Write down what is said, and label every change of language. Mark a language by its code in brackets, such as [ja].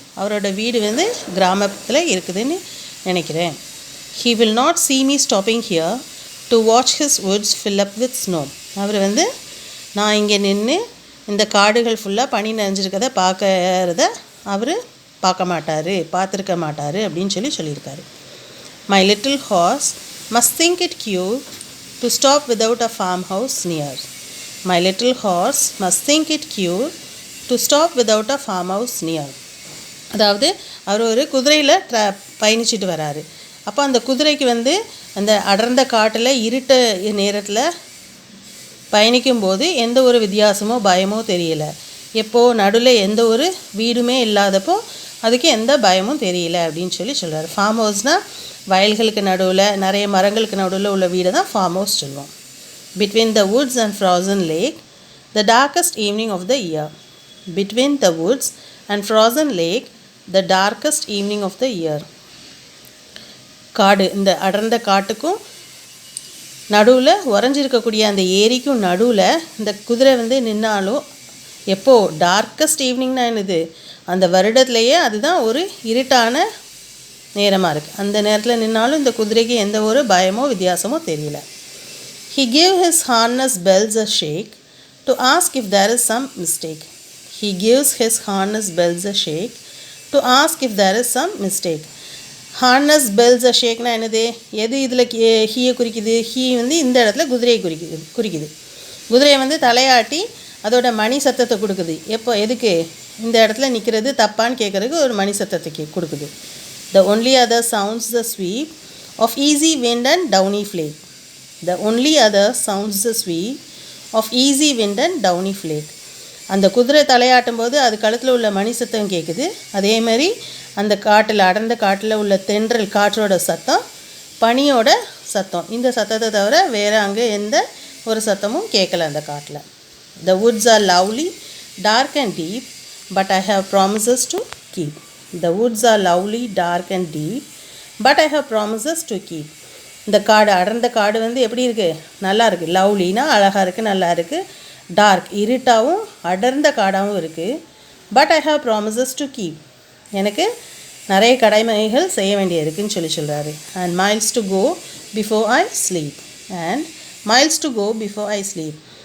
[ta] அவரோட வீடு வந்து கிராமத்தில் இருக்குதுன்னு நினைக்கிறேன். [en] He will not see me stopping here to watch his woods fill up with snow. [ta] அவர் வந்து நான் இங்கே நின்று இந்த காடுகள் ஃபுல்லாக பனி நிறைஞ்சிருக்கதை பார்க்கறத அவர் பார்த்துருக்க மாட்டார் அப்படின்னு சொல்லியிருக்காரு. [en] My little horse must think it cute to stop without a farmhouse near. My little horse must think it cute to stop without a farmhouse near. [ta] அதாவது அவர் ஒரு குதிரையில் பயணிச்சுட்டு வராரு. அப்போ அந்த குதிரைக்கு வந்து அந்த அடர்ந்த காட்டில் இருட்ட நேரத்தில் பயணிக்கும்போது எந்த ஒரு வித்தியாசமோ பயமோ தெரியல. எப்போது நடுவில் எந்த ஒரு வீடுமே இல்லாதப்போ அதுக்கு எந்த பயமும் தெரியல அப்படின்னு சொல்கிறார். ஃபார்ம் ஹவுஸ்னால் வயல்களுக்கு நடுவில் நிறைய மரங்களுக்கு நடுவில் உள்ள வீடை தான் ஃபார்ம் ஹவுஸ் சொல்லுவோம். [en] Between the woods and frozen lake, the darkest evening of the year. Between the woods and frozen lake, the darkest evening of the year. [ta] காடு, இந்த அடர்ந்த காட்டுக்கும் நடுவில் உறைஞ்சிருக்கக்கூடிய அந்த ஏரிக்கும் நடுவில் இந்த குதிரை வந்து நின்னாலும் எப்போது டார்க்கஸ்ட் ஈவினிங்னா என்னது, அந்த வருடத்துலையே அதுதான் ஒரு இருட்டான நேரமாக இருக்குது. அந்த நேரத்தில் நின்னாலும் இந்த குதிரைக்கு எந்த ஒரு பயமோ வித்தியாசமோ தெரியல. [en] He gave his harness bells a shake to ask if there is some mistake. He gives his harness bells a shake to ask if there is some mistake. Harness bells a shake [ta] னா என்னது, எது இதில் ஹீயை குறிக்குது? He வந்து இந்த இடத்துல குதிரையை குறிக்குது. குதிரையை வந்து தலையாட்டி அதோட மணி சத்தத்தை கொடுக்குது. எதுக்கு இந்த இடத்துல நிற்கிறது தப்பான்னு கேட்குறதுக்கு ஒரு மணி சத்தத்தை கொடுக்குது. [en] The only other sounds the sweep of easy wind and downy flake. The only other sounds the sweep of easy wind and downy flake. [ta] அந்த குதிரை தலையாட்டும் போது அது கழுத்தில் உள்ள மணி சத்தம் கேட்குது. அதே மாதிரி அந்த காட்டில் அடர்ந்த காட்டில் உள்ள தென்றல் காற்றோட சத்தம், பனியோட சத்தம், இந்த சத்தத்தை தவிர வேறு அங்கே எந்த ஒரு சத்தமும் கேட்கல அந்த காட்டில். [en] The woods are lovely, dark and deep, but I have promises to keep. The woods are lovely, dark and deep, but I have promises to keep. [ta] இந்த காடு, அடர்ந்த காடு வந்து எப்படி இருக்குது? நல்லா இருக்குது. லவ்லினா அழகாக இருக்குது, நல்லா இருக்குது. [en] dark [ta] இருட்டாகவும் அடர்ந்த காடாகவும் இருக்குது. [en] But I have promises to keep. [ta] எனக்கு நிறைய கடமைகள் செய்ய வேண்டிய இருக்குதுன்னு சொல்கிறாரு. [en] And miles to go before I sleep. And miles to go before I sleep.